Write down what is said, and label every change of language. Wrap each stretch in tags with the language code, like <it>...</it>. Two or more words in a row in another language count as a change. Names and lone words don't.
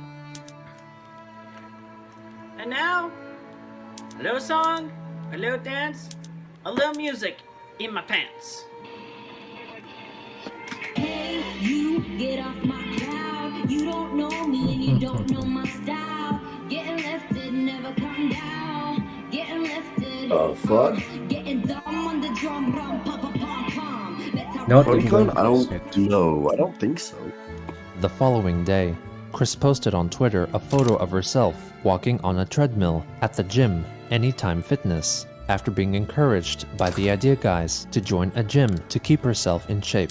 <en>And now, a little song, a little dance, a little music in my pants. Hey, you get off my cloud. You don't know me and you don't know my style. Getting lifted, never come down. Getting lifted. Fuck. Getting dumb on the drum, rum, pum, pum, pum, pum. That's how Not BronyCon? even I don't know. I don't think so. The following day, Chris posted on Twitter a photo of herself walking on a treadmill at the gym Anytime Fitness after being encouraged by the Idea Guys to join a gym to keep herself in shape.</en>